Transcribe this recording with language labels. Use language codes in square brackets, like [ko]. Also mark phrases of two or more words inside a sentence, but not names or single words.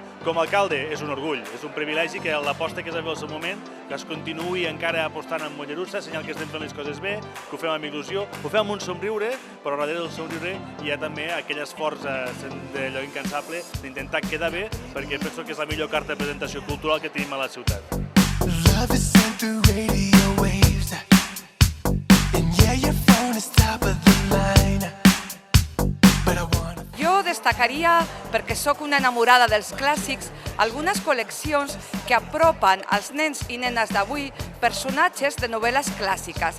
[ca] Com a alcalde és un orgull, és un privilegi que l'aposta que es va fer al seu moment, que es continuï encara apostant en Mollerussa, senyal que estem fent les coses bé, que ho fem amb il·lusió, ho fem amb un somriure, però darrere del somriure hi ha també aquell esforç d'allò incansable d'intentar quedar bé, perquè penso que és la millor carta de presentació cultural que tenim a la ciutat. [en] Love is sent through radio waves, and yeah, your phone is top of the line, but I wanna... [ca] Jo destacaria, perquè sóc una enamorada dels clàssics, algunes col·leccions que apropen als nens i nenes d'avui personatges de novel·les clàssiques.